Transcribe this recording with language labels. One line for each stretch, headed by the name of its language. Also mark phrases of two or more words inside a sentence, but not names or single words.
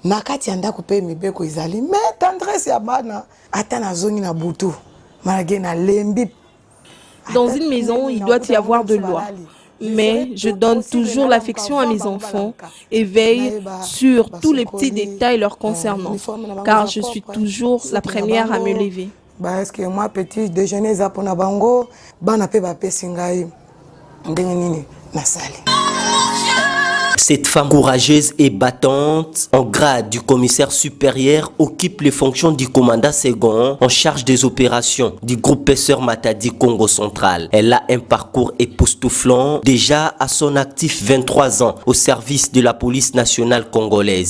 French: Dans une maison, il doit y avoir de loi. Mais je donne toujours l'affection à mes enfants et veille sur tous les petits détails leur concernant, car je suis toujours la première à me lever. Parce que moi, petit déjeuner,
Lingala: zapona bango, banape bapesingai, ndengeni nasali.
French: Cette femme courageuse et battante, en grade du commissaire supérieur, occupe les fonctions du commandant second en charge des opérations du groupe PCR Matadi Congo Central. Elle a un parcours époustouflant, déjà à son actif 23 ans au service de la police nationale congolaise.